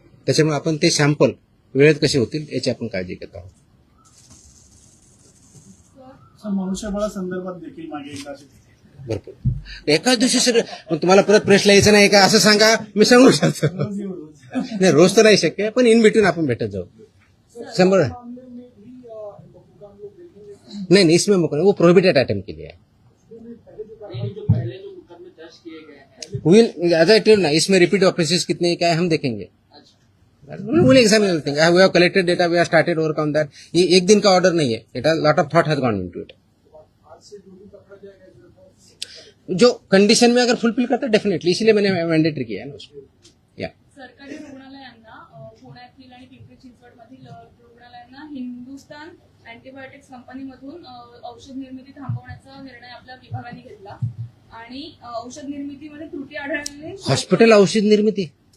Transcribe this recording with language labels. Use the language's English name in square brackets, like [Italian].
[Marathi] त्याच्यामुळे आपण ते सॅम्पल वेळेत कसे होतील याची आपण काळजी घेत आहोत. मनुष्यबळा संदर्भात देखील मागे एकदा भरपूर एकाच दिवशी सगळं तुम्हाला परत प्रेसला यायचं नाही का असं सांगा, मी सांगू शकतो. नाही, रोज तर नाही शक्य, पण [English] in between [Marathi] आपण भेटत जाऊ. [Hindi] 100 नहीं, इसमें वो प्रोहिबिटेड आइटम के लिए है. [English] as I tell [Hindi] ना, इसमें रिपीट ऑफेंसेस कितने क्या है हम देखेंगे. [English] Will examine everything. We have collected data, we have started work on that. [Hindi] ये एक दिन का ऑर्डर नहीं है. [English] It has lot of thought has gone into it. [Hindi] जो कंडीशन में अगर फुलफिल करता है डेफिनेटली, इसलिए मैंने मैंडेटरी किया है ना उसको. [Marathi] या सरकारी रुग्णालयांना, पुण्यातील आणि पिंपरी चिंचवडमधील रुग्णालयांना हिंदुस्तान अँटीबायोटिक्स कंपनीमधून औषध निर्मिती थांबवण्याचा निर्णय आपल्या विभागाने घेतला आणि औषध निर्मितीमध्ये त्रुटी आढळल्याने हॉस्पिटल औषध निर्मिती,